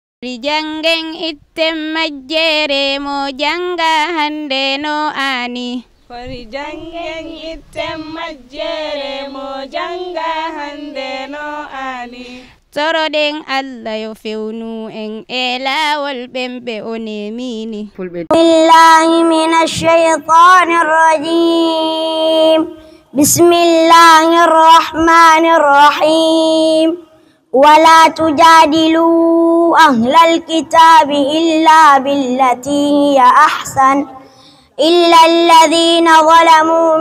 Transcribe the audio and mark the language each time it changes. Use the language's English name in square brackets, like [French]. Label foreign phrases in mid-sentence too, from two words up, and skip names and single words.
[Fula] Jangen item majjere mo janga hande no ani. Fari jangen item majjere mo janga hande no ani. Toroden Allah yo fewnu en elawol bembe onemini. [Arabic] بالله من الشيطان الرجيم. بسم الله الرحمن الرحيم. ولا تجادلوا أهل الكتاب إلا بالتي هي أحسن إلا الذين ظلموا